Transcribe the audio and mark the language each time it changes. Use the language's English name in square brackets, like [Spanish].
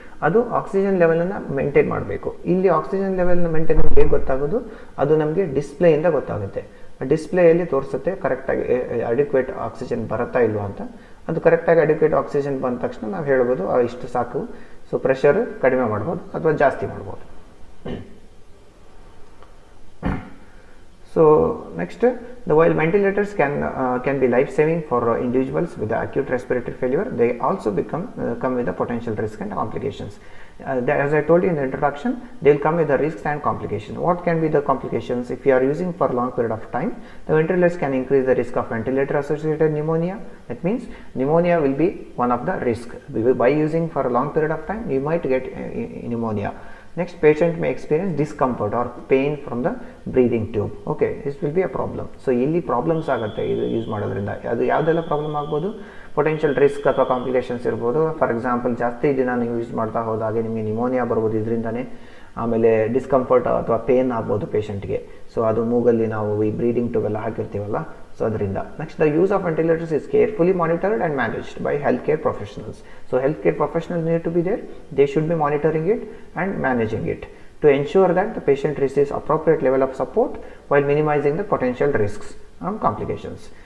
[Kannada] ಅದು oxygen ಲೆವೆಲನ್ನು maintain ಮಾಡಬೇಕು. ಇಲ್ಲಿ ಆಕ್ಸಿಜನ್ ಲೆವೆಲ್ನ ಮೇಂಟೈನ್ ಹೇಗೆ ಗೊತ್ತಾಗೋದು, ಅದು ನಮಗೆ ಡಿಸ್ಪ್ಲೇಯಿಂದ ಗೊತ್ತಾಗುತ್ತೆ. ಡಿಸ್ಪ್ಲೇಯಲ್ಲಿ ತೋರಿಸುತ್ತೆ ಕರೆಕ್ಟಾಗಿ ಅಡಿಕ್ವೇಟ್ ಆಕ್ಸಿಜನ್ ಬರುತ್ತಾ ಇಲ್ವಾ ಅಂತ. ಅದು ಕರೆಕ್ಟಾಗಿ ಅಡಿಕ್ವೇಟ್ ಆಕ್ಸಿಜನ್ ಬಂದ ತಕ್ಷಣ ನಾವು ಹೇಳ್ಬೋದು ಇಷ್ಟು ಸಾಕು. ಸೊ ಪ್ರೆಷರ್ ಕಡಿಮೆ ಮಾಡ್ಬೋದು ಅಥವಾ ಜಾಸ್ತಿ ಮಾಡ್ಬೋದು. [English] So next, while ventilators can be life saving for individuals with acute respiratory failure, they also come with a potential risk and complications. As I told you in the introduction, they will come with the risks and complications. What can be the complications? If you are using for a long period of time, the ventilators can increase the risk of ventilator associated pneumonia. That means pneumonia will be one of the risk. By using for a long period of time, you might get pneumonia. Next, patient may experience discomfort or pain from the breathing tube. Okay, this will be a problem. [Kannada] So ಇಲ್ಲಿ problems ಆಗುತ್ತೆ ಇದು use ಮಾಡೋದ್ರಿಂದ. ಅದು ಯಾವುದೆಲ್ಲ problem ಆಗ್ಬೋದು, potential risk ಅಥವಾ complications ಇರ್ಬೋದು. For example, ಜಾಸ್ತಿ ದಿನ ನೀವು ಯೂಸ್ ಮಾಡ್ತಾ ಹೋದಾಗೆ ನಿಮಗೆ ನಿಮೋನಿಯಾ ಬರ್ಬೋದು ಇದರಿಂದನೇ. ಆಮೇಲೆ ಡಿಸ್ಕಂಫರ್ಟ್ ಅಥವಾ ಪೇನ್ ಆಗ್ಬೋದು ಪೇಷಂಟ್ಗೆ. ಸೊ ಅದು ಮೂಗಲ್ಲಿ ನಾವು ಈ ಬ್ರೀದಿಂಗ್ ಟ್ಯೂಬ್ ಎಲ್ಲ ಹಾಕಿರ್ತೀವಲ್ಲ, ಸೊ ಅದರಿಂದ. [English] Next, the use of ventilators is carefully monitored and managed by health care professionals. So health care professionals need to be there. They should be monitoring it and managing it to ensure that the patient receives appropriate level of support while minimizing the potential risks and complications.